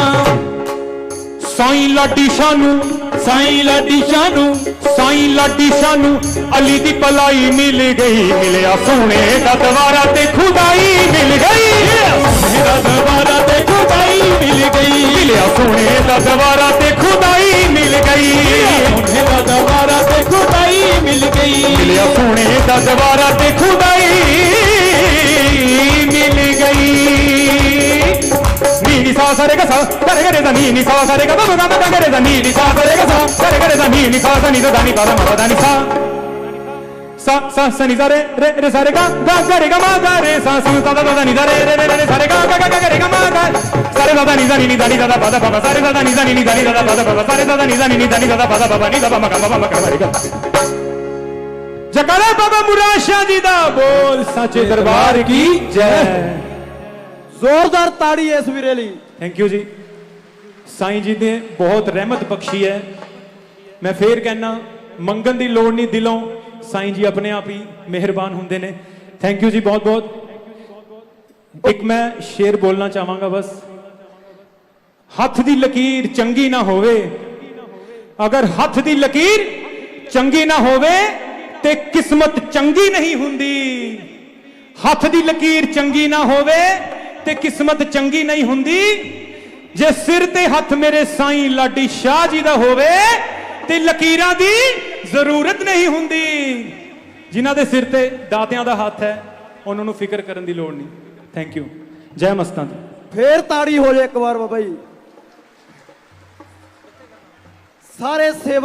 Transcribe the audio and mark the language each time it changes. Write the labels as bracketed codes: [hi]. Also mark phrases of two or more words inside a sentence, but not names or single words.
[pa] ਸਾਈਂ ਲਾਡੀ ਸ਼ਾਹ ਨੂੰ, ਸਾਈਂ ਲਾਡੀ ਸ਼ਾਹ ਨੂੰ, ਸਾਈਂ ਲਾਡੀ ਸ਼ਾਹ ਨੂੰ ਅਲੀ ਦੀ ਪਲਾਈ ਮਿਲ ਗਈ, ਮਿਲਿਆ ਸੋਨੇ ਦਾ ਦਵਾਰਾ ਤੇ ਖ਼ੁਦਾਈ ਮਿਲ ਗਈ, ਸੋਨੇ ਦਾ ਦਵਾਰਾ ਤੇ ਖ਼ੁਦਾਈ ਮਿਲ ਗਈ, ਮਿਲਿਆ ਸੋਨੇ ਦਾ ਦਵਾਰਾ ਤੇ ਖ਼ੁਦਾਈ ਮਿਲ ਗਈ, ਸੋਨੇ ਦਾ ਦਵਾਰਾ ਤੇ ਖ਼ੁਦਾਈ ਮਿਲ ਗਈ, ਮਿਲਿਆ ਸੋਨੇ ਦਾ ਦਵਾਰਾ ਤੇ ਖ਼ੁਦਾਈ ਮਿਲ ਗਈ। नी नी सा सा रे गा सा रे गा रे दा नी नी सा सा रे गा दा दा गा रे दा नी नी सा सा रे गा सा रे गा रे दा नी नी सा सा नी दा नी दा मा दा नी सा सा सा नी सा रे रे सा रे गा रे गा मा गा रे सा सा दा दा दा नी दा रे रे सा रे गा रे गा मा गा सा रे दा दा नी दा नी दा नी दा दा दा दा सा रे दा दा नी दा नी दा नी दा दा दा सा रे दा दा नी दा नी दा नी दा दा दा नी दा मा गा रे गा। ਜੈਕਾਰਾ ਬਾਬਾ ਮੁਰਾਦ ਸ਼ਾਹ ਜੀ ਦਾ ਬੋਲ ਸਾਚੇ ਦਰਬਾਰ ਕੀ ਜੈ। ਜ਼ੋਰਦਾਰ ਤਾੜੀ ਹੈ ਇਸ ਵੀਰੇ ਲਈ। [en] thank you ji. [hi] साईं जी ने बहुत रहमत बख्शी है। [pa] ਮੈਂ ਫਿਰ ਕਹਿਣਾ ਮੰਗਣ ਕੀ ਲੋੜ ਨਹੀਂ, ਦਿਲੋਂ ਸਾਈਂ ਜੀ ਆਪਣੇ ਆਪ ਹੀ ਮਿਹਰਬਾਨ ਹੋਣਗੇ ਨੇ। [en] thank you [pa] ਜੀ ਬਹੁਤ ਬਹੁਤ। ਇੱਕ ਮੈਂ ਸ਼ੇਰ ਬੋਲਣਾ ਚਾਹਾਂਗਾ ਬੱਸ। ਹੱਥ ਦੀ ਲਕੀਰ ਚੰਗੀ ਨਾ ਹੋਵੇ, ਅਗਰ ਹੱਥ ਦੀ ਲਕੀਰ ਚੰਗੀ ਨਾ ਹੋਵੇ ਤੇ ਕਿਸਮਤ ਚੰਗੀ ਨਹੀਂ ਹੁੰਦੀ। ਹੱਥ ਦੀ ਲਕੀਰ ਚੰਗੀ ਨਾ ਹੋਵੇ ਤੇ ਕਿਸਮਤ ਚੰਗੀ ਨਹੀਂ ਹੁੰਦੀ। ਜੇ ਸਿਰ ਤੇ ਹੱਥ ਮੇਰੇ ਸਾਈਂ ਲਾਡੀ ਸ਼ਾਹ ਜੀ ਦਾ ਹੋਵੇ ਤੇ ਲਕੀਰਾਂ ਦੀ ਜ਼ਰੂਰਤ ਨਹੀਂ ਹੁੰਦੀ। ਜਿਨ੍ਹਾਂ ਦੇ ਸਿਰ ਤੇ ਦਾਤੀਆਂ ਦਾ ਹੱਥ ਹੈ ਉਨ੍ਹਾਂ ਨੂੰ ਫ਼ਿਕਰ ਕਰਨ ਦੀ ਲੋੜ ਨਹੀਂ। [en] thank you. [pa] ਜੈ ਮਸਤਾਂ ਦੀ। ਫੇਰ ਤਾੜੀ ਹੋ ਜਾਏ ਇੱਕ ਵਾਰ ਬਾਬਾ ਜੀ। ਸਾਰੇ ਸੇਵਾ